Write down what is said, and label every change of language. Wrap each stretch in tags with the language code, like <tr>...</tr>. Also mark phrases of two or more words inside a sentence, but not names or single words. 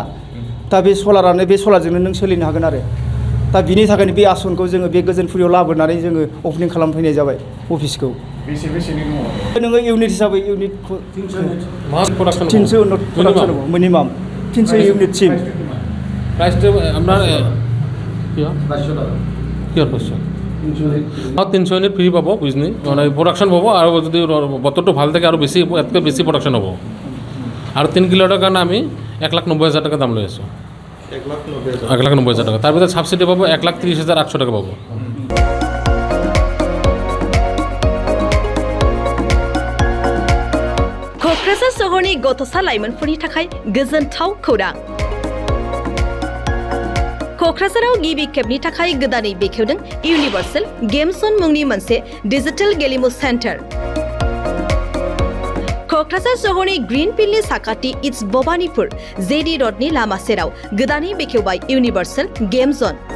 <brx>दा बे सलारानो बे सलारजोंनो नों सोलिनो हागोन आरो। दा बिनि थाखायनो बे आसनखौ जोङो बे गोजोनपुरियाव लाबोनानै जोङो अपेनिं खालामफैनाय जाबाय अफिसखौ। बेसेनि दङ नोङो इउनिट हिसाबै इउनिट 300 मिनिमाम 300 इउनिटसिम</brx> <as>प्राइसটো আপোনাৰ কিহৰ 500 300 ইউনিট ফ্ৰী পাব বুজিনি মানে প্ৰডাকশ্যন পাব আৰু যদি বতৰটো ভাল থাকে আৰু বেছি ইয়াতকৈ বেছি প্ৰডাকশ্যন হ'ব আৰু 3 কিলোমিটাৰ কাৰণে আমি 1,90,000 টকা দাম লৈ আছোঁ 1,90,000 টকা তাৰ ভিতৰত ছাবচিডি পাব 1,30,800 টকা পাব</as> <brx>क'क्राझार सहरनि गथ'सा लाइमोनफोरनि थाखाय गोजोनथाव खौरां क'क्राझाराव गिबि खेबनि थाखाय गोदानै बेखेवदों इउनिभार्सेल गेम जन मुंनि मोनसे डिजिटेल गेलेमु सेन्टार क'क्राझार सहरनि ग्रीन फिल्डनि साखाथि इट्स भबानिपुर जेडि रडनि लामा सेराव गोदानै बेखेवबाय इउनिभार्सेल गेम जन</brx>